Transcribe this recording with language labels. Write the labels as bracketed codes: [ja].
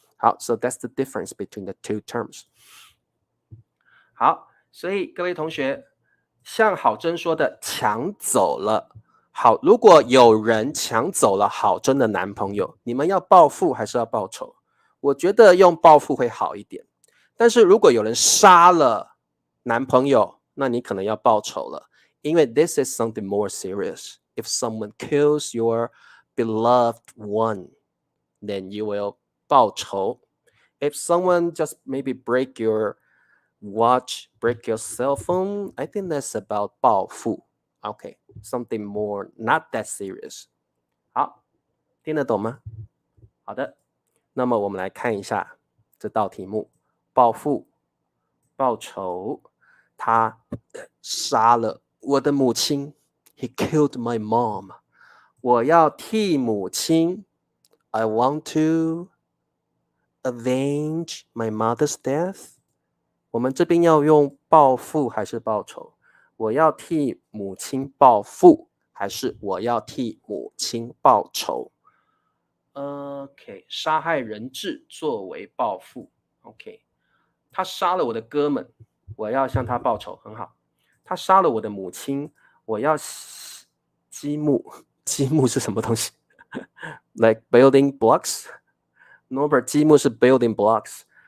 [en] 好 so that's the difference between the two terms. [zh] 好，所以各位同学，像郝真说的抢走了。好，如果有人抢走了郝真的男朋友，你们要报复还是要报仇？我觉得用报复会好一点。但是如果有人杀了男朋友，那你可能要报仇了，因为 [en] this is something more serious. If someone kills your beloved one, then you will 报仇. If someone just maybe break your watch, break your cell phone, I think that's about 报复. Okay, something more not that serious. [zh] 好，听得懂吗？好的，那么我们来看一下这道题目：报复、报仇，他杀了我的母亲。 [en] He killed my mom. [zh] 我要替母亲。 [en] I want to avenge my mother's death. [zh] 我们这边要用报复还是报仇？我要替母亲报复，还是我要替母亲报仇？OK， 杀害人质作为报复。 OK， 他杀了我的哥们，我要向他报仇，很好。他杀了我的母亲，我要积木。积木是什么东西？ [en] Like building blocks？ [zh] Norbert， 积木是 building blocks。